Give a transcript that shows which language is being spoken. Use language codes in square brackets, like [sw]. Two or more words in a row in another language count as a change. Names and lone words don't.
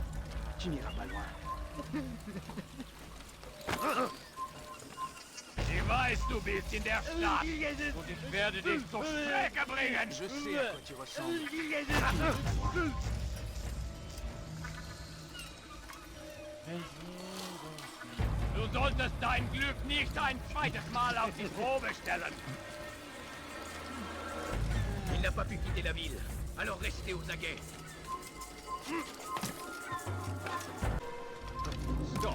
[fr] Tu n'iras pas loin. [de] Ich weiß, du bist in der Stadt. Und ich werde dich zur Strecke bringen. [fr] Je sais à quoi tu ressembles. [de] Du solltest dein Glück nicht ein zweites Mal auf die Probe stellen. [fr] Il n'a pas pu quitter la ville, alors restez aux aguets. Stop.